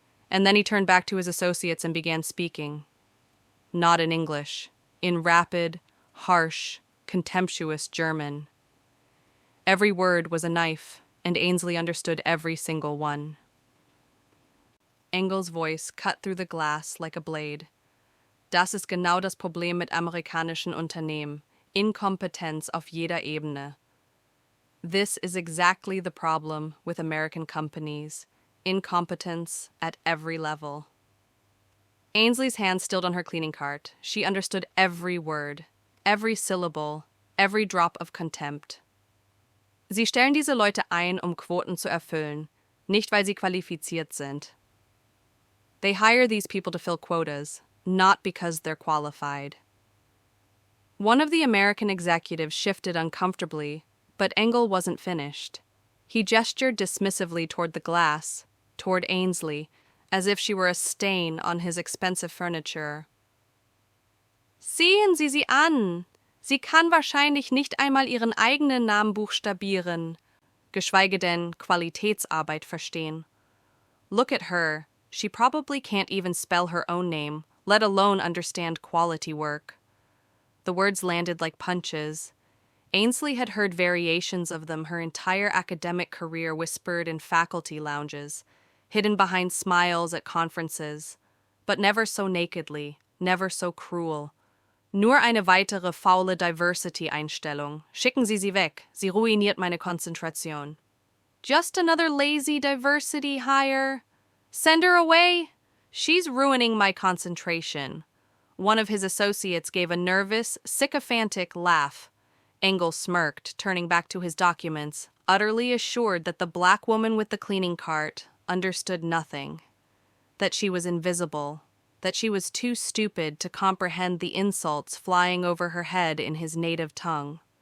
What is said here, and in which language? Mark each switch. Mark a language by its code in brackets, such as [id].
[en] And then he turned back to his associates and began speaking. Not in English, in rapid, harsh, contemptuous German. Every word was a knife, and Ainsley understood every single one. Engel's voice cut through the glass like a blade. [de] Das ist genau das Problem mit amerikanischen Unternehmen. Inkompetenz auf jeder Ebene. [en] This is exactly the problem with American companies. Incompetence at every level. Ainsley's hand stilled on her cleaning cart. She understood every word, every syllable, every drop of contempt. [de] Sie stellen diese Leute ein, Quoten zu erfüllen, nicht weil sie qualifiziert sind. [en] They hire these people to fill quotas, not because they're qualified. One of the American executives shifted uncomfortably, but Engel wasn't finished. He gestured dismissively toward the glass, toward Ainsley, as if she were a stain on his expensive furniture. [de] Sehen Sie sie an! Sie kann wahrscheinlich nicht einmal ihren eigenen Namen buchstabieren, geschweige denn Qualitätsarbeit verstehen. [en] Look at her. She probably can't even spell her own name, let alone understand quality work. The words landed like punches. Ainsley had heard variations of them her entire academic career whispered in faculty lounges, hidden behind smiles at conferences, but never so nakedly, never so cruel. [de] Nur eine weitere faule Diversity-Einstellung. Schicken Sie sie weg. Sie ruiniert meine Konzentration. [en] Just another lazy diversity hire. Send her away. She's ruining my concentration. One of his associates gave a nervous, sycophantic laugh. Engel smirked, turning back to his documents, utterly assured that the black woman with the cleaning cart understood nothing, that she was invisible, that she was too stupid to comprehend the insults flying over her head in his native tongue.